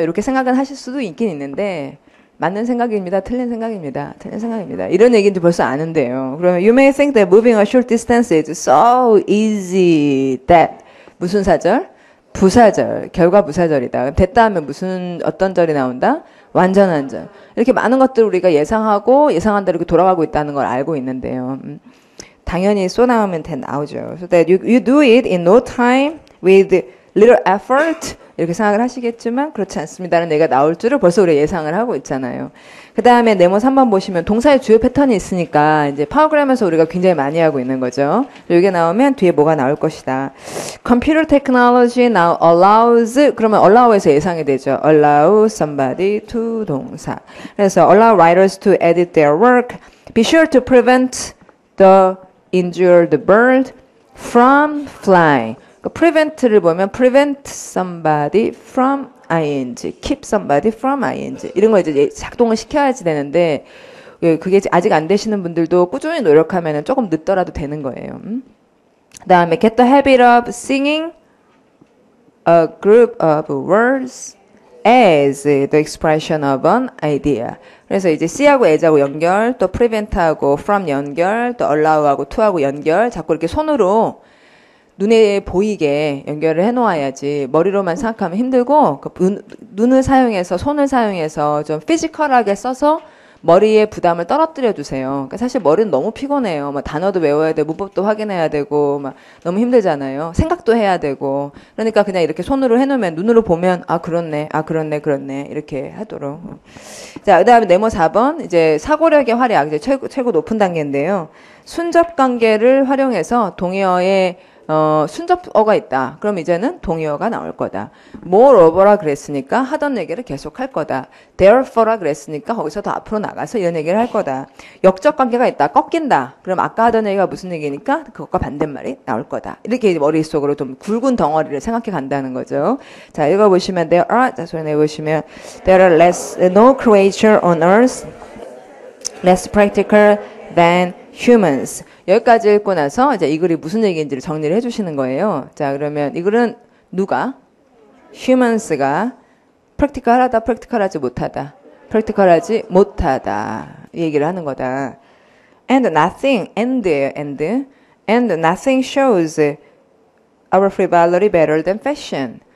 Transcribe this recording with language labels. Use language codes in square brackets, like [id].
[ko] 이렇게 생각은 하실 수도 있긴 있는데 맞는 생각입니다. 틀린 생각입니다. 이런 얘기인지 벌써 아는데요. 그러면 [en] you may think that moving a short distance is so easy that [ko] 무슨 사절? 부사절. 결과 부사절이다. 됐다 하면 어떤 절이 나온다? 완전한 절. 이렇게 많은 것들을 우리가 예상하고 예상한 대로 이렇게 돌아가고 있다는 걸 알고 있는데요. 당연히 쏘 나오면 나오죠. [en] So that you do it in no time with little effort. [ko] 이렇게 생각을 하시겠지만 그렇지 않습니다라는 얘기가 나올 줄을 벌써 우리가 예상을 하고 있잖아요. 그 다음에 네모 3번 보시면 동사의 주요 패턴이 있으니까 이제 파워그램에서 우리가 굉장히 많이 하고 있는 거죠. 이게 나오면 뒤에 뭐가 나올 것이다. [en] Computer technology now allows [ko] 그러면 allow에서 예상이 되죠. [en] Allow somebody to [ko] 동사. 그래서 [en] allow writers to edit their work. Be sure to prevent the injured bird from flying. [ko] prevent를 보면 [en] prevent somebody from ing, [ko] keep somebody from ing 이런 거 이제 작동을 시켜야지 되는데 그게 아직 안 되시는 분들도 꾸준히 노력하면 조금 늦더라도 되는 거예요. 그다음에 [en] get the habit of singing a group of words as the expression of an idea. [ko] 그래서 이제 C하고 as하고 연결, 또 prevent하고 from 연결, 또 allow하고 to하고 연결, 자꾸 이렇게 손으로 눈에 보이게 연결을 해놓아야지 머리로만 생각하면 힘들고 눈을 사용해서 손을 사용해서 좀 피지컬하게 써서 머리에 부담을 떨어뜨려 주세요. 그러니까 사실 머리는 너무 피곤해요. 막 단어도 외워야 되고 문법도 확인해야 되고 막 너무 힘들잖아요. 생각도 해야 되고. 그러니까 그냥 이렇게 손으로 해놓으면 눈으로 보면 아 그렇네, 아 그렇네, 그렇네 이렇게 하도록. 자, 그다음에 네모 4번 이제 사고력의 활약 이제 최고 높은 단계인데요. 순접 관계를 활용해서 동의어의 순접어가 있다. 그럼 이제는 동의어가 나올 거다. moreover라 그랬으니까 하던 얘기를 계속 할 거다. therefore라 그랬으니까 거기서 더 앞으로 나가서 이런 얘기를 할 거다. 역적 관계가 있다. 꺾인다. 그럼 아까 하던 얘기가 무슨 얘기니까 그것과 반대말이 나올 거다. 이렇게 머릿속으로 좀 굵은 덩어리를 생각해 간다는 거죠. 자, 읽어보시면 [en] there are, [ko] 자, 소리 내보시면 [en] there are no creature on earth less practical than humans. [ko] 여기까지 읽고 나서 이제 이 글이 무슨 얘기인지를 정리를 해주시는 거예요. 자, 그러면 이 글은 누가? humans가 practical하다, practical하지 못하다, practical하지 못하다 이 얘기를 하는 거다. [en] And nothing, and nothing shows our frivolity better than fashion.